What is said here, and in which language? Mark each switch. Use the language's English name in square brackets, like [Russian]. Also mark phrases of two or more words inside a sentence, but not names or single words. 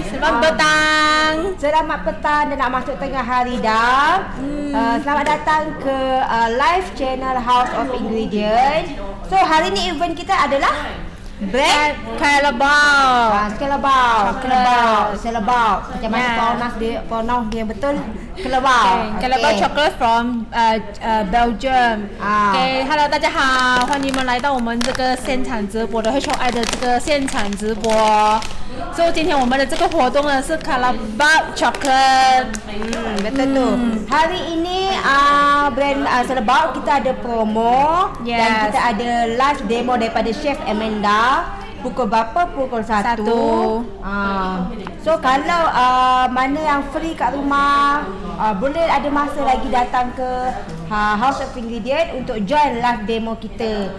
[Malay] Selamat petang. Selamat petang dan nak masuk tengah hari dah. Selamat datang ke live channel House of Ingredient. So hari ni event kita adalah CALLEBAUT. CALLEBAUT. Macam mana pronounce dia betul? CALLEBAUT. [English] CALLEBAUT chocolate from Belgium. [Chinese] Hello， 大家好，欢迎你们来到我们这个现场直播的 HOI 的这个现场直播。所以今天我们的这个活动呢是 CALLEBAUT chocolate。 [Malay] betul tu. Hari ini brand CALLEBAUT kita ada promo dan kita ada [English] live demo [Malay] daripada Chef Amanda. Pukul berapa? Pukul 1. So kalau mana yang free kat rumah, boleh ada masa lagi datang ke House of Ingredient untuk join [English] live demo [Malay] kita.